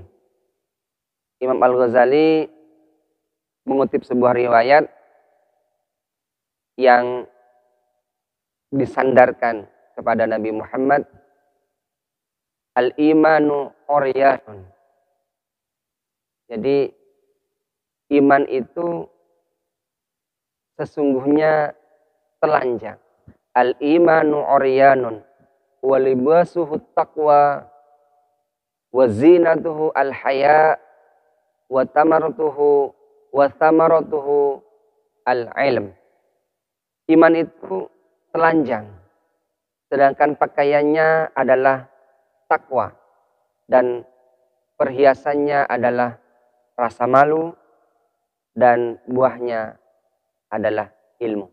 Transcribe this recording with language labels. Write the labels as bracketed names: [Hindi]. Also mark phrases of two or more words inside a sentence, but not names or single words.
[Indonesian] Imam Al-Ghazali mengutip sebuah riwayat yang disandarkan kepada Nabi Muhammad, [Arabic] الإيمان عريان. [Indonesian] Jadi iman itu sesungguhnya telanjang. [Arabic] الإيمان عريان ولباسه التقوى وزينته الحياء وثمرته العلم. [Indonesian] Iman itu telanjang, sedangkan pakaiannya adalah takwa, dan perhiasannya adalah rasa malu, dan buahnya adalah ilmu.